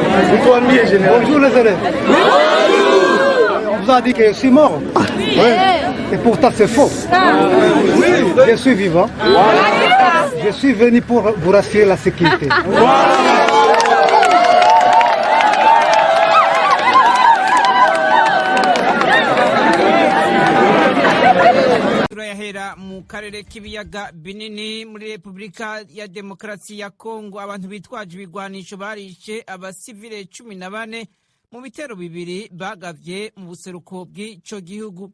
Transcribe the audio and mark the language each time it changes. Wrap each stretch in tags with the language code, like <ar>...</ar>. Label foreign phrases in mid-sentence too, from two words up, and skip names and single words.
<fr>Bonjour les élèves. On vous a dit que je suis mort. Et pourtant c'est faux. Je suis vivant. Je suis venu pour vous rassurer la sécurité.</fr> <rn>turayahera mu karere k'ibiyaga binini muri Repubulika ya Demokarasi ya Kongo. Abantu bitwaje ibigwanisho barishe abasivile 14 mu bitero bibiri bagavye mu buseruko bw'ico gihugu.</rn>